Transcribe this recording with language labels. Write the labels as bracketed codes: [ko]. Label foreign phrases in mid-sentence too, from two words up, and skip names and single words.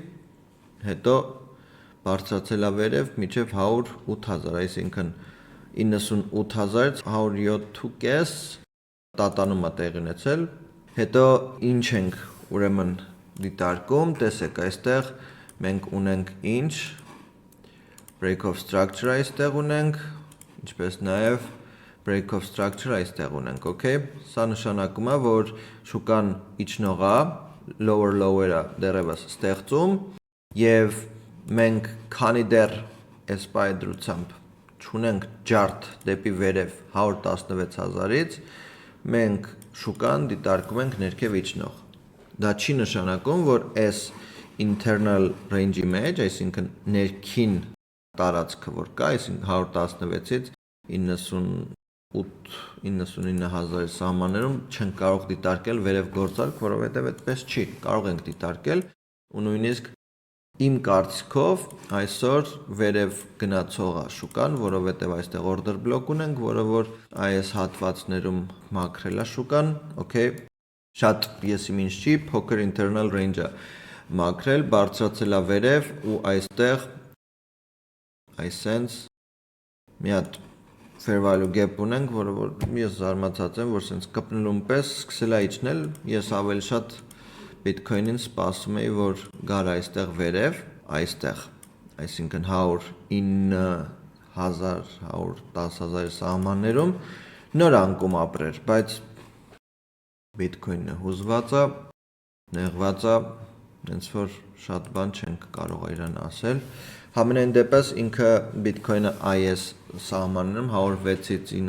[hy] հետո բարձրացել է վերև միջև 108,000, այսինքն 98,000-ից 107.5 տատանումա տեղի ունեցել, հետո ինչ ենք ուրեմն դիտարկում, տեսեք այստեղ մենք ունենք ինչ, [en] break of structure [hy] այստեղ ունենք, ինչպես նաև [en] break of structure [hy] այստեղ ունենք, [en] okay? [hy] Սա նշանակում է, որ շուկան իջնող է, lower-lower-ը դեռևս ստեղծում եւ մենք քանի դեռ այս պայդրությամբ չունենք ջարդ դեպի վերև 116,000-ից, մենք շուկան դիտարկում ենք ներքև իջնող։ Դա չի նշանակում, որ այս [en] internal range-ի [hy] մեջ, այսինքն ներքին տարածքը որ կա, այսինքն 116-ից 99,000 սահմաններում չենք կարող դիտարկել վերև գործարք, որովհետև այդպես չի, կարող ենք դիտարկել ու նույնիսկ իմ կարծիքով այսօր վերև գնացող է շուկան, որովհետև այստեղ [en] order block [hy] ունենք, որը որ այս հատվածներում մաքրել է շուկան, okay, շատ ես իմ ինչ չի, փոքր [en] internal range-ը [hy] մաքրել, բարձրացել է վերև ու այստեղ այսենց մի հատ [en] fair value gap [hy] ունենք, որը որ ես զարմացած եմ, որ սենց կպնելուն պես սկսել է իջնել, ես ավելի շատ Bitcoin-ին սպասում էի, որ գար այստեղ վերև, այստեղ, այսինքն 109,000, 110,000 սահմաններում նոր անկում ապրեր, բայց Bitcoin-ը հուզված է, նեղված է, հենց որ շատ բան չենք կարող իրան ասել։ Համենայն դեպս ինքը Bitcoin-ը այս սահմաններում 106-ից